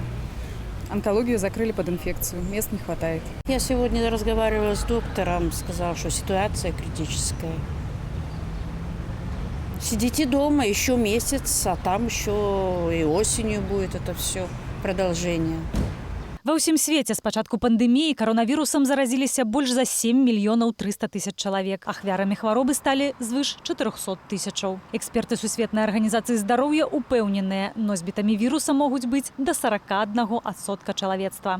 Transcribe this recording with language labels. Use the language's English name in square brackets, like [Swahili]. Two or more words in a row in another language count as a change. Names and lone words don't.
[Russian] Онкологию закрыли под инфекцию. Мест не хватает. Я сегодня разговаривала с доктором, сказал, что ситуация критическая. Сидите дома еще месяц, а там еще и осенью будет это все продолжение. [Belarusian] Ва ўсім свеце з пачатку пандэміі каронавірусам заразіліся больш за 7 мільёнаў 300 тысяч чалавек. Ахвярамі хваробы сталі звыш 400 тысячаў. Эксперты Сусветнай арганізацыі здароўя упэўненыя, носьбітамі віруса могуць быць да 41% чалавецтва.